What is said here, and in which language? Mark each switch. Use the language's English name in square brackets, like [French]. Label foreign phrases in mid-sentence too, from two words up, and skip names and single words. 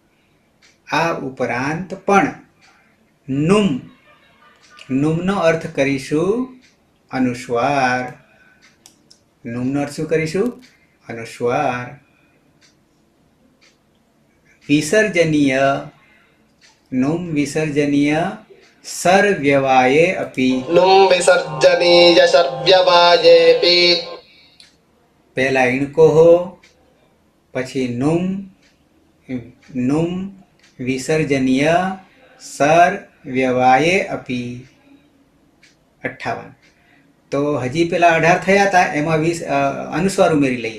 [Gujarati] આ ઉપરાંત પણ નુમ, નુમનો અર્થ કરીશું અનુસ્વાર. નુમનો અર્થ શું કરીશું? અનુસ્વાર. [Sanskrit] વિસર્જનીય નુમ વિસર્જનીય સર વ્યવાયે અપી. नुं विसर्जनीय शर्व्यवायेऽपि [Gujarati] પહેલા ઈણકો હો, પછી નુમ [Sanskrit] નુમ વિસર્જનીય સર વ્યવાયે અપી. [Gujarati] 58. તો હજી પેલા 18 થયા હતા, એમાં અનુસ્વાર ઉમેરી લઈએ.